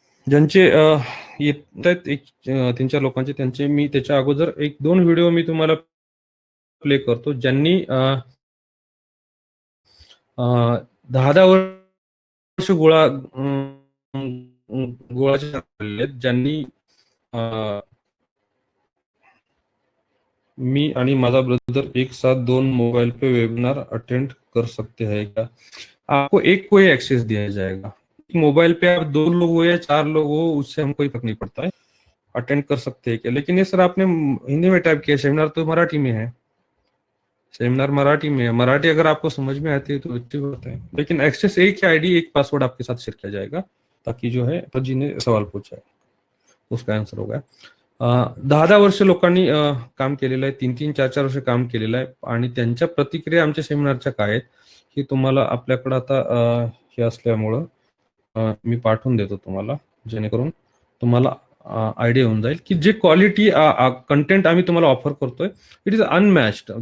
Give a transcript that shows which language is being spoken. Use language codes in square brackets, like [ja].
[mr] ज्यांचे येत आहेत 3-4 लोकांचे, त्यांचे मी त्याच्या अगोदर 1-2 व्हिडिओ मी तुम्हाला प्ले करतो ज्यांनी 10-10 वर्ष गोळाचे ज्यांनी मी आणि माझा ब्रदर [hi] एक साथ 2 मोबाइल पे वेबिनार अटेंड कर सकते हैं क्या? आपको एक को ही एक्सेस दिया जाएगा. मोबाइल पे आप 2 लोग हो या 4 लोग हो, उससे हमको कोई फर्क नहीं पड़ता है. अटेंड कर सकते हैं क्या? लेकिन ये सर आपने हिंदी में टाइप किया, सेमिनार तो मराठी में है. सेमिनार मराठी में है. मराठी अगर आपको समझ में आती है तो अच्छी बात है, लेकिन एक्सेस एक ही आईडी एक पासवर्ड आपके साथ शेयर किया जाएगा, ताकि जो है तो जी ने सवाल पूछा है उसका आंसर होगा. [mr] 10-10 वर्ष लोकांनी काम केलेलं आहे, 3-3, 4-4 वर्ष काम केलेलं आहे आणि त्यांच्या प्रतिक्रिया आमच्या सेमिनारच्या काय आहेत की तुम्हाला आपल्याकडे आता हे असल्यामुळं मी पाठवून देतो तुम्हाला, जेणेकरून तुम्हाला आयडिया होऊन जाईल की जे क्वालिटी कंटेंट आम्ही तुम्हाला ऑफर करतोय [en] It is unmatched.